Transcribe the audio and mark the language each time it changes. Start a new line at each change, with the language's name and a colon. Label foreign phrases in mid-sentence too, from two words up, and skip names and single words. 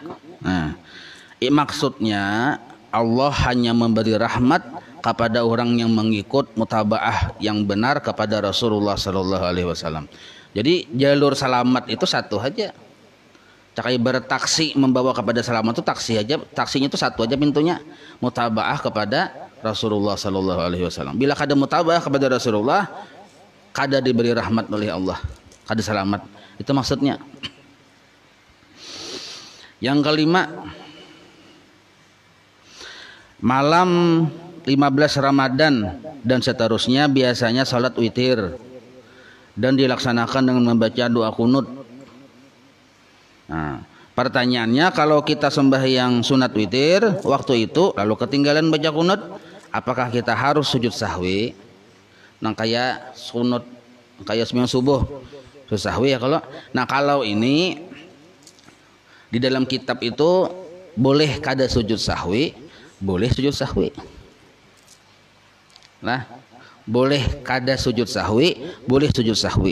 Indonesian: Nah, maksudnya Allah hanya memberi rahmat kepada orang yang mengikut mutabaah yang benar kepada Rasulullah
Arabic: صلى الله عليه وسلم.
Indonesian: Jadi jalur selamat itu satu aja. Cakai bertaksi membawa kepada selamat itu taksi aja, taksinya itu satu aja pintunya, mutabaah kepada Rasulullah
Arabic: صلى الله عليه وسلم.
Banjar: Bila kada mutabaah kepada Rasulullah, kada diberi rahmat oleh Allah, kada selamat.
Indonesian: Itu maksudnya. Yang kelima, malam 15 Ramadan dan seterusnya biasanya salat witir dan dilaksanakan dengan membaca doa kunut. Nah, pertanyaannya kalau kita sembahyang sunat witir waktu itu lalu ketinggalan baca kunut, apakah kita harus sujud sahwi? Nah kayak sunut kayak sembahyang subuh sujud sahwi ya kalau. Nah kalau ini di dalam kitab itu boleh kada sujud sahwi, boleh sujud sahwi. Nah boleh kada sujud sahwi, boleh sujud sahwi.